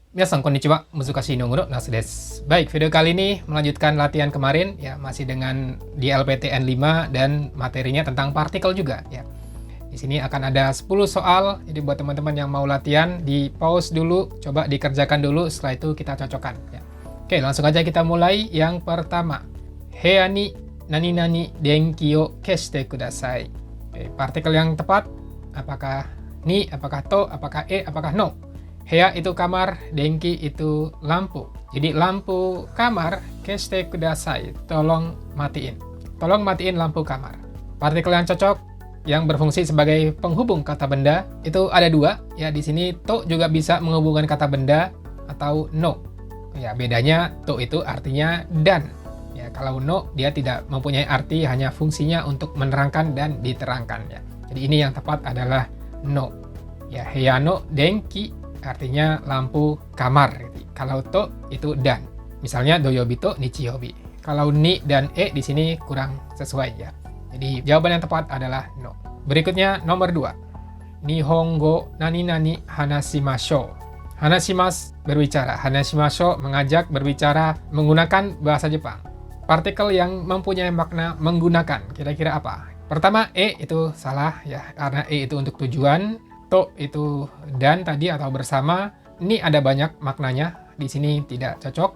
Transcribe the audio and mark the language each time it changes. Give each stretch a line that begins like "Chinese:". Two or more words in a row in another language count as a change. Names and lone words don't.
Japanese: Minasan konnichiwa, Muzukashi no Muro Nasu desu.
Indonesian: Baik, video kali ini melanjutkan latihan kemarin ya, masih dengan di LPTN 5 dan materinya tentang partikel juga ya. Di sini akan ada 10 soal, jadi buat teman-teman yang mau latihan di pause dulu, coba dikerjakan dulu, setelah itu kita cocokkan ya. Oke, langsung aja kita mulai. Yang pertama,
Japanese: 部屋に何々電気を消してください.
Indonesian: Oke, partikel yang tepat apakah ni, apakah to, apakah apakah no? Heya itu kamar, denki itu lampu. Jadi lampu kamar,
Japanese: 消してください,
Indonesian: tolong matiin. Tolong matiin lampu kamar. Partikel yang cocok, yang berfungsi sebagai penghubung kata benda, itu ada dua. Ya, di sini to juga bisa menghubungkan kata benda atau no. Ya, bedanya to itu artinya dan. Ya, kalau no, dia tidak mempunyai arti, hanya fungsinya untuk menerangkan dan diterangkan. Ya. Jadi ini yang tepat adalah no. Ya,
Japanese: 部屋の電気
Indonesian: artinya lampu kamar. Kalau to itu dan. Misalnya
Japanese: 土曜日と日曜日.
Indonesian: Kalau ni dan di sini kurang sesuai ya. Jadi jawaban yang tepat adalah no. Berikutnya nomor 2.
Japanese: 日本語何々話しましょう.
Indonesian: Hanashimasu berbicara. Hanashimashou mengajak berbicara menggunakan bahasa Jepang. Partikel yang mempunyai makna menggunakan. Kira-kira apa? Pertama itu salah ya, karena itu untuk tujuan. To itu dan tadi atau bersama. Ni ada banyak maknanya, di sini tidak cocok.